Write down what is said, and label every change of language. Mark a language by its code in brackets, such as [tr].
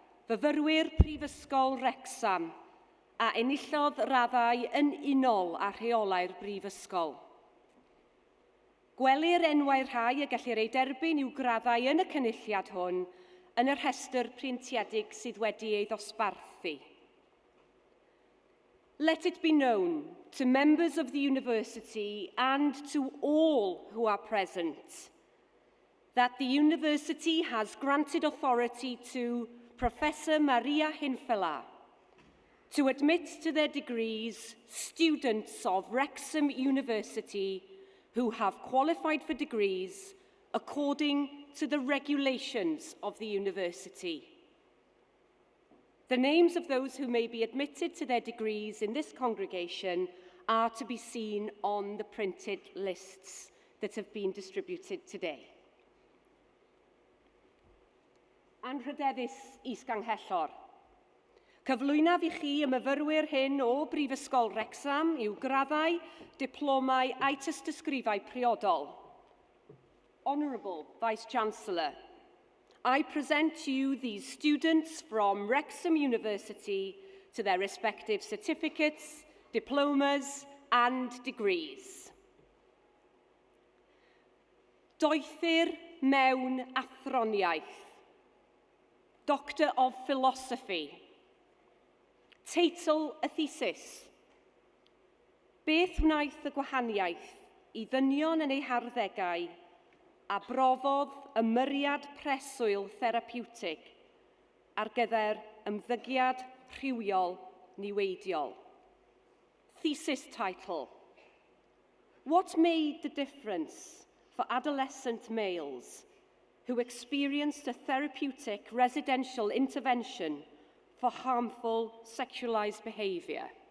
[cy] fyfyrwyr Prifysgol Wrecsam a enillodd raddau yn unol â rheolau'r Brifysgol. Gwelir enwau'r rhai y gellir ei derbyn i'w graddau yn y cynulliad hwn yn y rhestr prientiedig sydd wedi ei ddosbarthu. [en] Let it be known to members of the university and to all who are present that the university has granted authority to Professor Maria Hinfela to admit to their degrees students of Wrexham University who have qualified for degrees according to the regulations of the university. The names of those who may be admitted to their degrees in this congregation are to be seen on the printed lists that have been distributed today. [cy] Anrhydeddus is-ganghellor. Cyflwynaf i chi y myfyrwyr hyn o Brifysgol Wrecsam i'w graddau, diplomau a'i tystysgrifau priodol. [en] Honourable Vice-Chancellor, I present to you these students from Wrexham University to their respective certificates, diplomas and degrees. [cy] Doethir mewn athroniaeth. [en] Doctor of Philosophy. [cy] Teitl y thesis. Beth wnaeth y gwahaniaeth i ddynion yn ei harddegau a brofodd ymyriad preswyl therapiwtig ar gyfer ymddygiad rhywiol niweidiol. [en] Thesis title. What made the difference for adolescent males who experienced a therapeutic residential intervention for harmful sexualized behaviour?